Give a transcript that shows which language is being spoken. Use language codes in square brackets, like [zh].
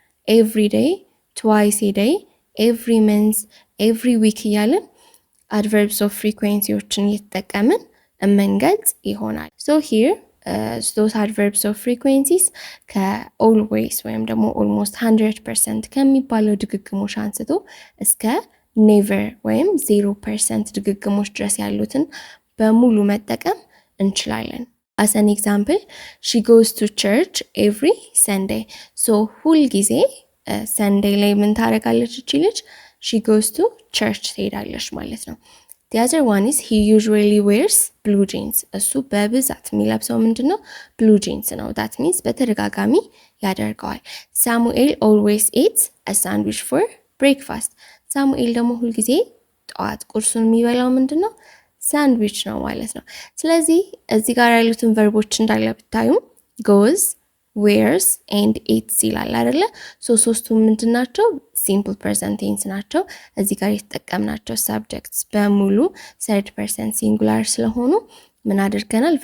[en] ኤቭሪ ዴይ፣ ትዋይስ ኤ ዴይ፣ ኤቭሪ መንዝ፣ ኤቭሪ ዊክ [am] እያልን አድቨርብስ ኦፍ ፍሪኩዌንሲዎችን እየተጠቀምን እመንገልጽ ይሆናል። [en] ሶ ሂር those adverbs of frequencies [am] ከኦልዌይስ ወይም ደግሞ ኦልሞስት 100% ከሚባለው ድግግሞሽ አንስቶ እስከ ኔቨር ወይም 0% ድግግሞሽ ድረስ ያሉትን በሙሉ መጠቀም እንችላለን። [en] as an example, she goes to church every Sunday. [am] so ሁል ጊዜ ሰንዴይ ላይ ምን ታደርጋለች እቺ ልጅ? [en] she goes to church [am] ትሄዳለች ማለት ነው። [en] The other one is he usually wears blue jeans. [am] እሱ በብዛት የሚለብሰው ምንድነው? [en] blue jeans ነው። that means [am] በተደጋጋሚ ያደርገዋል። [en] Samuel always eats a sandwich for breakfast. [am] ሳሙኤል ደግሞ ሁልጊዜ ጠዋት ቁርሱን የሚበላው ምንድነው? ሳንድዊች ነው ማለት ነው። ስለዚህ እዚህ ጋር ያሉትን ቨርቦች እንዳለ ብታዩ [en] goes, wears and eats [am] ይላል አይደለ? ሶስቱም ምንድናቸው? ሲምፕል ፕሬዘንት ቴንስ ናቸው። እዚህ ጋር የተጠቀምናቸው ሰብጀክትስ በሙሉ ሰርድ ፐርሰን ሲንጉላር ስለሆኑ ምን አድርገናል?